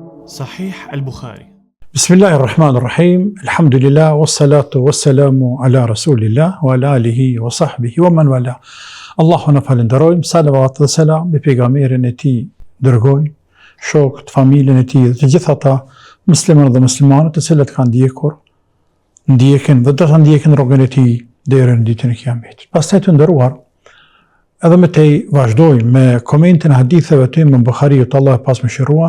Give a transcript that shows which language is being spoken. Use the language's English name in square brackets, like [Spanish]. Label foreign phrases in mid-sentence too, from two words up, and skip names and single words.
[Arabic] صحيح البخاري. بسم الله الرحمن الرحيم. الحمد لله والصلاة والسلام على رسول الله وعلى آله وصحبه ومن والاه. [Albanian] Allahun e falenderojmë, salavat dhe selam me pejgamberin e tij dërgoj, shokët, familjen e tij dhe të gjithë ata muslimanë dhe muslimanët të cilët kanë ndjekin dhe do të ndjekin rrugën e tij deri në ditën e Kiametit. Pastaj të nderuar, edhe me te vazhdojmë me komentin e haditheve të Imam Buhariut, Allah e pasmëshiruar.